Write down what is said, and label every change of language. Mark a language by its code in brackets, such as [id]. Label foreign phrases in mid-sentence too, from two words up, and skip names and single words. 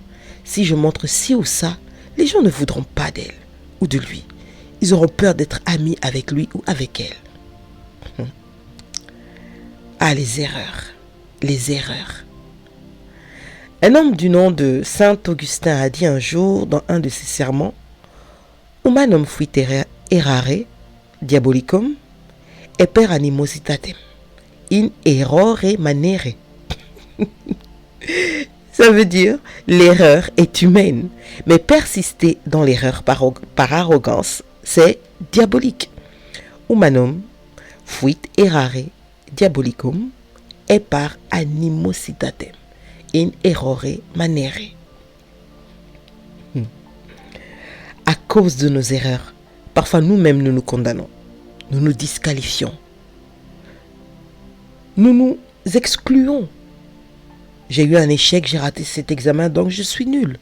[fr] Si je montre ci ou ça, les gens ne voudront pas d'elle ou de lui. Ils auront peur d'être amis avec lui ou avec elle. Ah, les erreurs, les erreurs. Un homme du nom de Saint Augustin a dit un jour dans un de ses sermons, [la] Humanum fuit errare, diabolicum, et per animositatem, in errore manere. [fr] Ça veut dire, l'erreur est humaine, mais persister dans l'erreur par arrogance, c'est diabolique. [la] Humanum fuit errare, diabolicum, et par animositatem, in errore manere. [fr] À cause de nos erreurs, parfois nous-mêmes nous nous condamnons, nous nous disqualifions, nous nous excluons. J'ai eu un échec, j'ai raté cet examen, donc je suis nul.